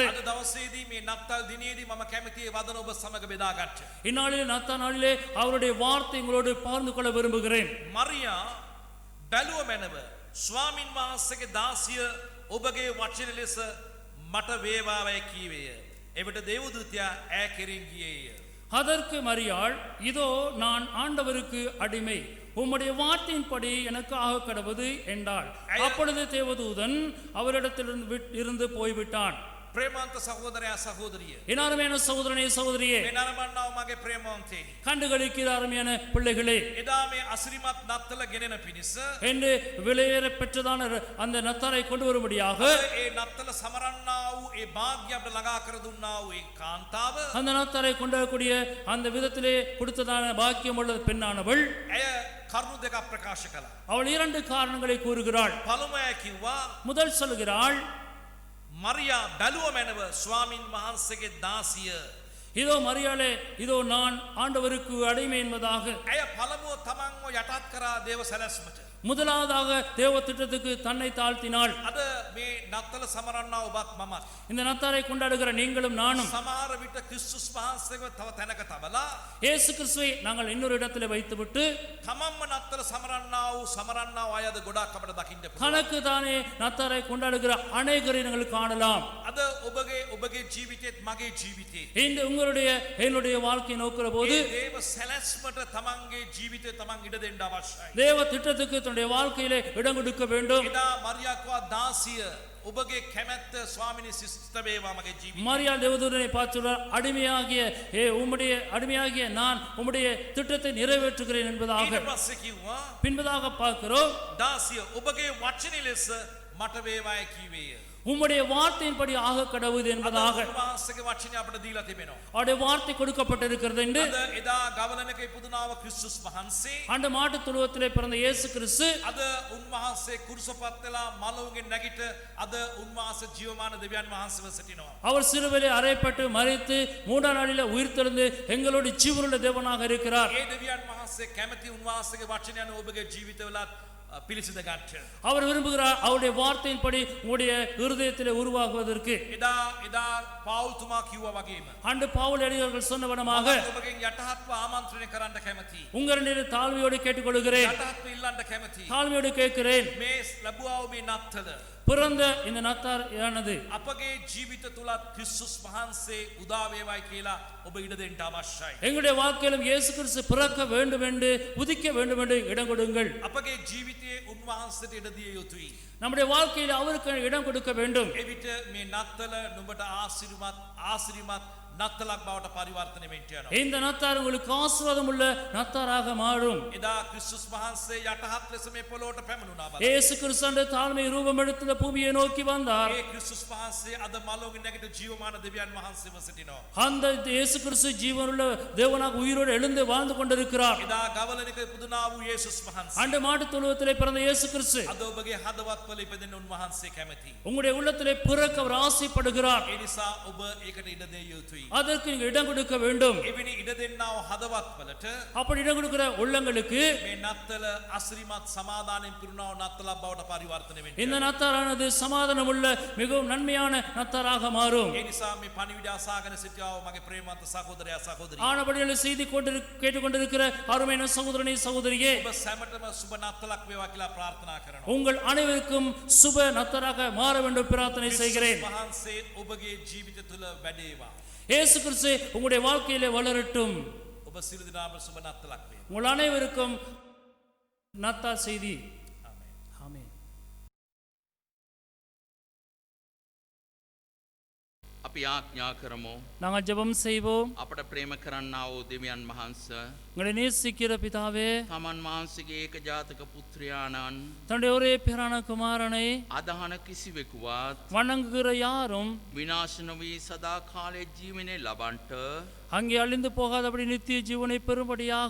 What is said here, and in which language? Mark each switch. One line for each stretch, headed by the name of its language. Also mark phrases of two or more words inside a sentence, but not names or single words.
Sinhala: අද දවසේදී මේ නත්තල් දිනේදී මම කැමති ඒ වදන ඔබ සමග බෙදා ගන්න.
Tamil: இந்நாளிலே நத்தா நாளிலே அவருடைய வார்த்தை உங்களோடு பகிர்ந்து கொள்ள விரும்புகிறேன்.
Sinhala: මරියා බැලුව මැනව ස්වාමින් වහන්සේගේ දාසිය ඔබගේ වචන ලෙස මට වේවාවයි කීවේය. එවිට දේවදූතයා ඇය කෙරෙන් ගියේය.
Tamil: அதற்கு மரியாள், இதோ நான் ஆண்டவருக்கு அடிமை, உம்முடைய வார்த்தையின்படி எனக்கு ஆக கடவுது என்றாள். அப்பொழுது தேவதூதன் அவரிடத்திலிருந்து போய்விட்டான்.
Sinhala: ප්‍රේමවන්ත සහෝදරයා සහෝදරිය.
Tamil: என் அருமையான சகோதரனே சகோதரியே,
Sinhala: මේ නරඹන්නව මගේ ප්‍රේමවන්තේනි.
Tamil: கண்டுகளிக்கிற அருமையான பிள்ளைகளே,
Sinhala: එදා මේ අසිරිමත් නත්තල ගෙනෙන පිණිස
Tamil: என்று விலையேற பெற்றதான அந்த நத்தாரை கொண்டு வரும்படியாக
Sinhala: ඒ නත්තල සමරන්නා වූ ඒ භාග්‍ය අපට ළඟා කර දුන්නා වූ ඒ කාන්තාව
Tamil: அந்த நத்தாரை கொண்டு வரக்கூடிய அந்த விதத்திலே கொடுத்ததான பாக்கியம் உள்ள பெண்ணானவள்
Sinhala: ඇය කරුණු දෙකක් ප්‍රකාශ කළා.
Tamil: அவள் 2 காரணங்களை கூறுகிறாள்.
Sinhala: පළමුව කිව්වා
Tamil: முதல் சொல்கிறாள்,
Sinhala: මරියා බැලුව මැනව ස්වාමින් වහන්සේගේ දාසිය
Tamil: இதோ மரியாளே, இதோ நான் ஆண்டவருக்கு அடிமை என்பதாக
Sinhala: ඇය පළමුව තමන්ව යටත් කරා දේව සැලැස්මට.
Tamil: முதலாவதாக தேவ திட்டத்துக்கு தன்னை தாழ்த்தினாள்.
Sinhala: අද මේ නත්තල සමරන්නා ඔබත් මමත්
Tamil: இந்த நத்தாரை கொண்டாடுகிற நீங்களும் நானும்
Sinhala: සමහර විට ක්‍රිස්තුස් වහන්සේව තව තැනක තබලා
Tamil: இயேசு கிறிஸ்துவை நாங்கள் இன்னொரு இடத்துல வைத்துவிட்டு
Sinhala: තමන්ම නත්තල සමරන්නා වූ අයද ගොඩක් අපට දකින්න පුළුවන්.
Tamil: தனக்கு தானே நத்தாரை கொண்டாடுகிற அநேகரை நாங்கள் காணலாம்.
Sinhala: අද ඔබගේ ජීවිතේත් මගේ ජීවිතේත්
Tamil: இந்த உங்களுடைய என்னுடைய வாழ்க்கையை நோக்கிற போது
Sinhala: ඒ දේව සැලැස්මට තමන්ගේ ජීවිතේ තමන් ඉඩ දෙන්න අවශ්‍යයි.
Tamil: தேவ திட்டத்துக்கு தன்னுடைய வாழ்க்கையிலே இடம் கொடுக்க வேண்டும்.
Sinhala: එදා මරියාකවා දාසිය ඔබගේ කැමැත්ත ස්වාමිනී සිස්ත වේවා මගේ ජීවිතේ.
Tamil: மரியா தேவதூதனை பார்த்து அடிமையாகிய உம்முடைய அடிமையாகிய நான் உம்முடைய திட்டத்தை நிறைவேற்றுகிறேன் என்பதாக
Sinhala: ඊට පස්සේ කිව්වා
Tamil: பின்பதாக பார்க்கிறோம்.
Sinhala: දාසිය ඔබගේ වචනේ ලෙස මට වේවායි කීවේය.
Tamil: உம்முடைய வார்த்தையின்படி ஆக கடவுது என்பதாக
Sinhala: උන්වහන්සේගේ වචනේ අපට දීලා තිබෙනවා.
Tamil: அவருடைய வார்த்தை கொடுக்கப்பட்டிருக்கிறது என்று
Sinhala: අද එදා ගවලනක ඉපදුනාව ක්‍රිස්තුස් වහන්සේ
Tamil: அந்த மாட்டுத் தொழுவத்திலே பிறந்த இயேசு கிறிஸ்து
Sinhala: අද උන්වහන්සේ කුරුසපත් වෙලා මලවුගෙන් නැගිට අද උන්වහන්සේ ජීවමාන දෙවියන් වහන්සේව සිටිනවා.
Tamil: அவர் சிலுவையிலே அறையப்பட்டு மரித்து மூன்றாம் நாளிலே உயிர்த்தெழுந்து எங்களோடு ஜீவனுள்ள தேவனாக இருக்கிறார்.
Sinhala: ඒ දෙවියන් වහන්සේ කැමති උන්වහන්සේගේ වචනය අනුව ඔබගේ ජීවිතවලත් පිළිසිඳ ගන්න.
Tamil: அவர் விரும்புகிறார் அவருடைய வார்த்தையின்படி உங்களுடைய இருதயத்திலே உருவாகுவதற்கு.
Sinhala: එදා පෞල්තුමා කිව්වා වගේම
Tamil: அன்று பவுல் அடியார்கள் சொன்னவனமாக
Sinhala: ඔබගෙන් යටහත්ව ආමන්ත්‍රණය කරන්න කැමතියි.
Tamil: உங்களிடம் தாழ்மையோடு கேட்டுக்கொள்கிறேன்,
Sinhala: යටහත්ව ඉල්ලන්න කැමතියි.
Tamil: தாழ்மையோடு கேட்கிறேன்.
Sinhala: මේ ලැබුවා වූ මේ නත්තල
Tamil: பிறந்த இந்த நத்தார் யானது
Sinhala: අපගේ ජීවිත තුලත් ක්‍රිස්තුස් වහන්සේ උදා වේවායි කියලා ඔබ ඉඩ දෙන්න අවශ්‍යයි.
Tamil: எங்களுடைய வாழ்க்கையிலும் இயேசு கிறிஸ்து பிறக்க வேண்டும் என்று உதிக்க வேண்டும் என்று இடம் கொடுங்கள்.
Sinhala: අපගේ ජීවිතයේ උන්වහන්සේට ඉඩ දිය යුතුයි.
Tamil: நம்முடைய வாழ்க்கையில் அவருக்கு இடம் கொடுக்க வேண்டும்.
Sinhala: එවිට මේ නත්තල නුඹට ආශිර්වාද නත්තලක් බවට පරිවර්තනය වෙන්න යනවා.
Tamil: இந்த நத்தார் உங்களுக்கு ஆசீர்வாதம் உள்ள நத்தாராக மாறும்.
Sinhala: එදා ක්‍රිස්තුස් වහන්සේ යටහත් ලෙස මේ පොළොවට පැමිණුණා බලන්න.
Tamil: இயேசு கிறிஸ்து தாழ்மை ரூபம் எடுத்து இந்த பூமியை நோக்கி வந்தார்.
Sinhala: ඒ ක්‍රිස්තුස් වහන්සේ අද මලෝගෙන් නැගිට ජීවමාන දෙවියන් වහන්සේව සිටිනවා.
Tamil: அந்த இயேசு கிறிஸ்து ஜீவனுள்ள தேவனாக உயிரோடு எழுந்து வாழ்ந்து கொண்டிருக்கிறார்.
Sinhala: එදා ගවලනික ඉපදුනා වූ යේසුස් වහන්සේ
Tamil: அன்று மாட்டுத் தொழுவத்திலே பிறந்த இயேசு கிறிஸ்து
Sinhala: අද ඔබගේ හදවත්වල ඉපදෙන්න උන්වහන්සේ කැමතියි.
Tamil: உங்களுடைய உள்ளத்திலே பிறக்க அவர் ஆசைப்படுகிறார்.
Sinhala: ඒ නිසා ඔබ ඒකට ඉඩ දෙය යුතුයි.
Tamil: அதற்கு நீங்கள் இடம் கொடுக்க வேண்டும்.
Sinhala: එවැනි ඉඩ දෙන්නා වූ හදවත්වලට
Tamil: அப்படி இடம் கொடுக்கிற உள்ளங்களுக்கு
Sinhala: මේ නත්තල අසිරිමත් සමාදානයෙන් පිරුණා වූ නත්තලක් බවට පරිවර්තනය වෙන්න.
Tamil: இந்த நத்தாரானது சமாதானம் உள்ள மிகவும் நன்மையான நத்தாராக மாறும்.
Sinhala: ඒ නිසා මේ පණිවිඩ අසාගෙන සිටියා වූ මගේ ප්‍රේමවන්ත සහෝදරයා සහෝදරිය
Tamil: ஆனபடியால் செய்தி கேட்டுக்கொண்டிருக்கிற அருமையான சகோதரனே சகோதரியே,
Sinhala: ඔබ සැමටම සුබ නත්තලක් වේවා කියලා ප්‍රාර්ථනා කරනවා.
Tamil: உங்கள் அனைவருக்கும் சுப நத்தராக மாற வேண்டும் பிரார்த்தனை செய்கிறேன்.
Sinhala: වහන්සේ ඔබගේ ජීවිත තුළ වැඩේවා.
Tamil: இயேசு கிறிஸ்து உங்களுடைய வாழ்க்கையிலே வளரட்டும்.
Sinhala: ඔබ සියලු දෙනාම සුබ නත්තලක් වේවා.
Tamil: உங்கள் அனைவருக்கும் நத்தா செய்தி. ஆமென்.
Sinhala: අපි ආඥා කරමු.
Tamil: நாங்கள் ஜெபம் செய்வோம்.
Sinhala: අපට ප්‍රේම කරන්නා වූ දෙවියන් වහන්සේ
Tamil: உங்களை நேசிக்கிற பிதாவே,
Sinhala: තමන් වහන්සේගේ ඒකජාතක පුත්‍රයාණන්
Tamil: தன்னுடைய ஒரே பிரான குமாரனை
Sinhala: අදහන කිසිවෙකුවත්
Tamil: வணங்குகிற யாரும்
Sinhala: විනාශ නොවී සදා කාලයේ ජීවනයේ ලබන්ට
Tamil: அங்கே அழிந்து போகாதபடி நித்திய ஜீவனை பெறும்படியாக